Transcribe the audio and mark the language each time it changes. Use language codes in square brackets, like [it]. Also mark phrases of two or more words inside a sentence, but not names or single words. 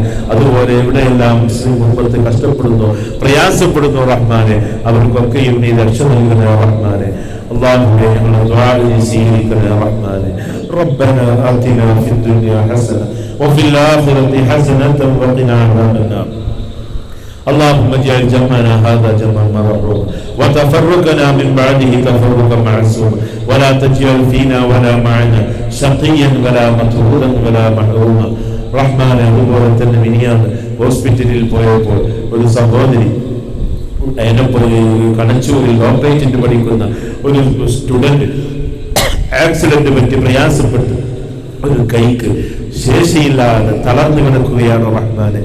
[ml] അതുപോലെ എവിടെയെല്ലാം മുസ്ലിം ഉമ്മത്ത് കഷ്ടപ്പെടുന്നു, പ്രയാസപ്പെടുന്നു റഹ്മാനെ, അവർക്കൊക്കെയും നീ രക്ഷ നൽകണേ റഹ്മാനെ. അല്ലാഹുവേ, ഞങ്ങളുടെ ദുആ സ്വീകരിക്കണേ റഹ്മാനെ. [ar] ربنا آتنا في الدنيا حسنة وفي الآخرة حسنة وقنا عذاب النار. اللهم اجعل جمعنا هذا جمعا مرحوما وتفرقنا من بعده تفرقا معصوما ولا تجعل فينا ولا معنا شقيا ولا مطرودا ولا محروما. [ml] റഹ്മാനെ, അതുപോലെ തന്നെ മിനിയാന്ന് ഹോസ്പിറ്റലിൽ പോയപ്പോൾ ഒരു സഹോദരി, കണച്ചൂരിൽ ഓപ്പറേഷന് പഠിക്കുന്ന ഒരു സ്റ്റുഡന്റ് ആക്സിഡന്റ് പറ്റി പ്രയാസപ്പെട്ടു ഒരു കൈക്ക് ശേഷിയില്ലാതെ തളർന്നു കിടക്കുകയാണ് റഹ്മാനെ.